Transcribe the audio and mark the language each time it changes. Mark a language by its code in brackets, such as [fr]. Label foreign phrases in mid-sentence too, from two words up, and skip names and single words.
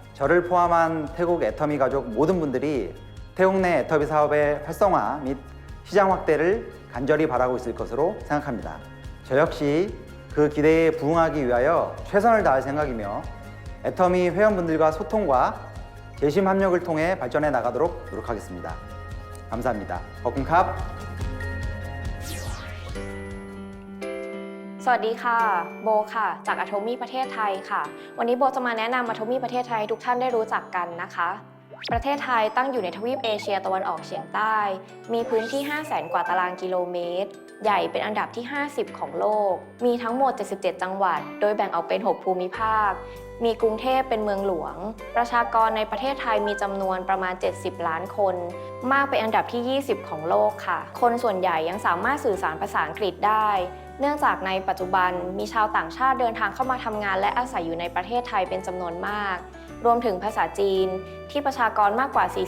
[ko] 저를 포함한 태국 애터미 가족 모든 분들이 태국 내 애터미 사업의 활성화 및 시장 확대를 간절히 바라고 있을 것으로 생각합니다. 저 역시 그 기대에 부응하기 위하여 최선을 다할 생각이며 애터미 회원분들과 소통과 재심 협력을 통해 발전해 나가도록 노력하겠습니다. 감사합니다. 버금캅. [th] สวัสดีค่ะโบค่ะจาก Atomy ประเทศไทยค่ะวันนี้โบจะมาแนะนำ Atomy ประเทศไทยให้ทุกท่านได้รู้จักกันนะคะประเทศไทยตั้งอยู่ในทวีปเอเชีย ตะวันออกเฉียงใต้มีพื้นที่ 500,000 กว่าตารางกิโลเมตรใหญ่เป็นอันดับที่ 50 ของโลกมีทั้งหมด 77 จังหวัดโดยแบ่งออกเป็น 6 ภูมิภาคมีกรุงเทพเป็นเมืองหลวงประชากรในประเทศไทยมีจำนวนประมาณ 70 ล้านคนมากเป็นอันดับที่ 20 ของโลกค่ะคนส่วนใหญ่ยังสามารถสื่อสารภาษาอังกฤษได้เนื่องจากในปัจจุบันมีชาวต่างชาติเดินทางเข้ามาทำงานและอาศัยอยู่ในประเทศไทยเป็นจำนวนมากรวมถึงภาษาจีนที่ประชากรมากกว่า